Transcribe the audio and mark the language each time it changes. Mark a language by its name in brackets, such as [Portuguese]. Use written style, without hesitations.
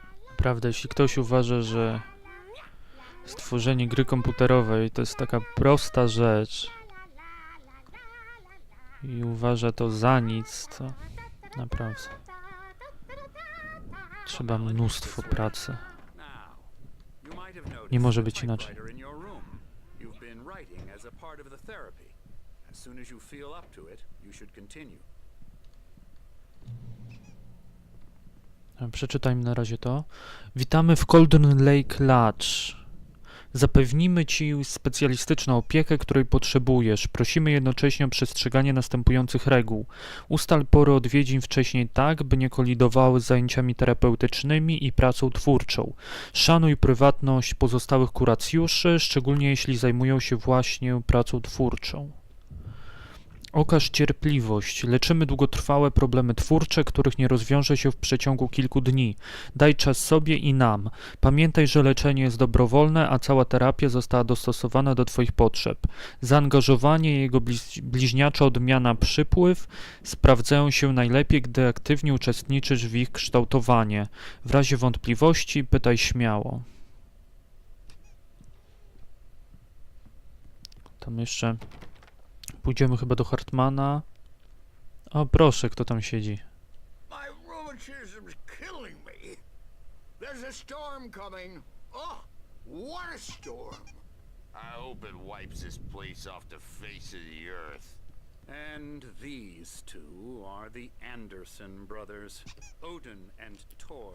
[Polish] Naprawdę, jeśli ktoś uważa, że stworzenie gry komputerowej to jest taka prosta rzecz i uważa to za nic, to naprawdę trzeba mnóstwo pracy. [English] Now, you might have noticed [Polish] Nie może [English] the [Polish] być inaczej. [English] typewriter in your room. You've been writing as a part of the therapy. As soon as you feel up to it, you should continue. [Polish] Przeczytajmy na razie to. Witamy w Cauldron Lake Lodge. Zapewnimy Ci specjalistyczną opiekę, której potrzebujesz. Prosimy jednocześnie o przestrzeganie następujących reguł. Ustal pory odwiedzin wcześniej tak, by nie kolidowały z zajęciami terapeutycznymi i pracą twórczą. Szanuj prywatność pozostałych kuracjuszy, szczególnie jeśli zajmują się właśnie pracą twórczą. Okaż cierpliwość. Leczymy długotrwałe problemy twórcze, których nie rozwiąże się w przeciągu kilku dni. Daj czas sobie i nam. Pamiętaj, że leczenie jest dobrowolne, a cała terapia została dostosowana do Twoich potrzeb. Zaangażowanie i jego bliźniacza odmiana przypływ sprawdzają się najlepiej, gdy aktywnie uczestniczysz w ich kształtowanie. W razie wątpliwości pytaj śmiało. Tam jeszcze pójdziemy chyba do Hartmana. O, proszę, kto tam siedzi. [English] My rheumatism's killing me. There's a storm coming. Oh, what a storm. I hope it wipes this place off the face of the earth. And these two are the Anderson brothers, Odin and Thor.